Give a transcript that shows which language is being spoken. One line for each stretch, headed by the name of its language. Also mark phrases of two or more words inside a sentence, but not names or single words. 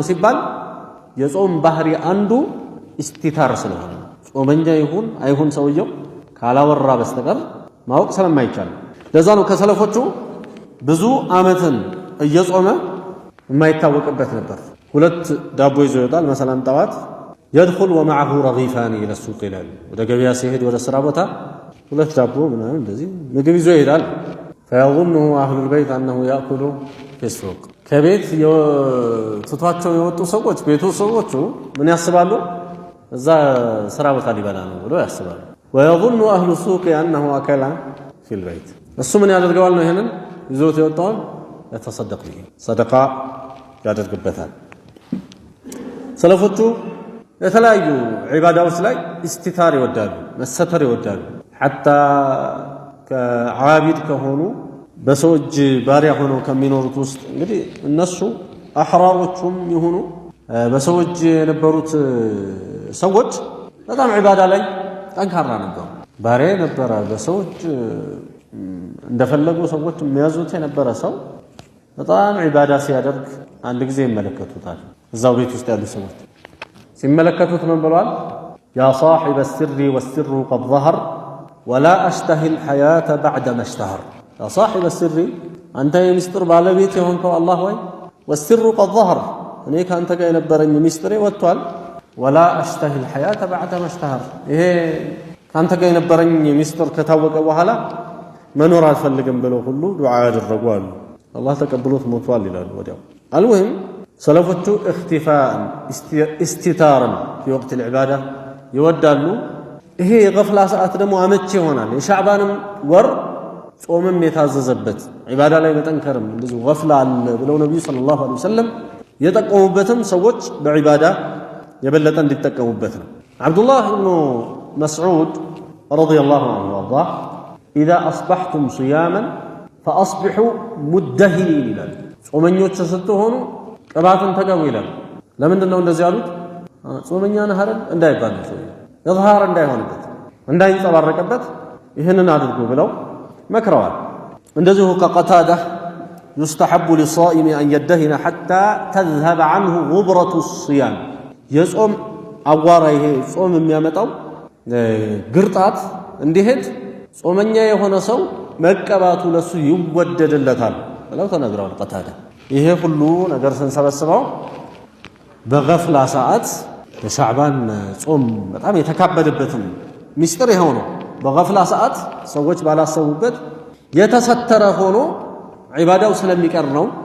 Amharic: ሲባል የጾም ባህሪ አንዱ ኢስቲታር ስለሆነ ጾመኛ ይሁን አይሁን ሰውየው ካላወራ በስተቀር ማወቅ ስለማይቻል ለዛ ነው ከሰለፎቹ ብዙ አመትን እየጾመ የማይታወቅበት ነበር። ሁለት ዳቦ ይዞ ይወጣል መሰላም ጠዋት
Arabic: يدخل ومعه رغيفان الى السوق
Amharic: ይላል። ወደ ገበያ ሲሄድ ወደ ስራ ቦታ ሁለት ዳቦ ምናምን እንደዚህ ምግብ ይዞ ይሄዳል።
Arabic: فيظنه اهل البيت انه ياكل في السوق
Amharic: ከቤት ትቷቸው የወጡ ሰዎች ቤቱ ሰዎቹ ምን ያስባሉ? እዛ ስራ ቦታ ሊበላ ነው ብሎ ያስባሉ።
Arabic: ويظن اهل السوق انه اكل في البيت
Amharic: እሱ ምን ያደርገዋል ነው ይሄንን ይዞት የወጣውን
Arabic: يتصدق به صدقه
Amharic: ያደርግበታል። ሰለፎቹ የተለያዩ ዒባዳዎች ላይ ኢስቲታር ይወዳሉ መሰተር ይወዳሉ። حتى ከዓቢድ ከሆኑ በሰው እጅ ባሪያ ሆነው ከሚኖሩት ውስጥ እንግዲህ እነሱ አሕራሮቹም ይሁኑ በሰው እጅ የነበሩት ሰዎች በጣም ዒባዳ ላይ ጠንካራ ነበሩ። ባሪያ ነበረ በሰው እጅ እንደፈለጉ ሰዎች የሚያዙት የነበረ ሰው በጣም ዒባዳ ሲያደርግ አንድ ጊዜ ይመለከቱታል። እዛው ቤት ውስጥ ያሉ ሰዎች ሲመለከቱት ምን ብለዋል?
Arabic: ያ صاحب السر والسر قد ظهر ولا أشتهي الحياة بعد ما اشتهر ያ صاحب السر
Amharic: አንተ የሚስጥር ባለቤት የሆንከው አላህ ወይ
Arabic: والسر قد ظهر
Amharic: እኔ ካንተ ጋር የነበረኝ ሚስጥሬ ወጥቷል
Arabic: ولا أشتهي الحياة بعد ما اشتهر
Amharic: ይሄ ካንተ ጋር የነበረኝ ሚስጥር ከታወቀ በኋላ መኖር አልፈልግም ብለው ሁሉ ዱዓ ያደረጉ አሉ። አላህ ተቀብሎት ሞቷል ይላሉ ወዲያው። አልሙሂም ሰለፎቹ እክቲፋን ኢስቲታርን
Arabic: في وقت العبادة
Amharic: ይወዳሉ። ይሄ የገፍላ ሰዓት ደግሞ አመቺ ይሆናል። የሻዕባንም ወር ጾምም የታዘዘበት ዒባዳ ላይ መጠንከርም እንደዚህ ገፍላ አለ ብለው ነብዩ
Arabic: صلى الله عليه وسلم
Amharic: የጠቀሙበትም ሰዎች በዒባዳ የበለጠ እንዲጠቀሙበት ነው። አብዱላህ ኢብኑ መስዑድ
Arabic: رضي الله عنه وأرضاه إذا أصبحتم صياما فأصبحوا مدهنين
Amharic: ይላል። ጾመኞች ስትሆኑ ቅባትን ተቀቡ ይላል። ለምንድን ነው እንደዚህ ያሉት? ጾመኛ ነህ አይደል እንዳይባል ነው ኢዝሃር እንዳይሆንበት እንዳይንጸባረቅበት ይህንን አድርጉ ብለው መክረዋል። እንደዚሁ ከቀታዳ
Arabic: يستحب للصائم أن يدهن حتى تذهب عنه غبرة الصيام
Amharic: የጾም አዋራ ይሄ ጾም የሚያመጣው ግርጣት እንዲሄድ ጾመኛ የሆነ ሰው መቀባቱ ለሱ ይወደድለታል ብለው ተነግረዋል ቀታዳ። ይሄ ሁሉ ነገር ስንሰበስበው በገፍላ ሰዓት የሻዕባን ጾም በጣም የተካበደበትም ሚስጥር ይሄው ነው። በገፍላ ሰዓት ሰዎች ባላሰቡበት የተሰተረ ሆኖ ዒባዳው ስለሚቀር ነው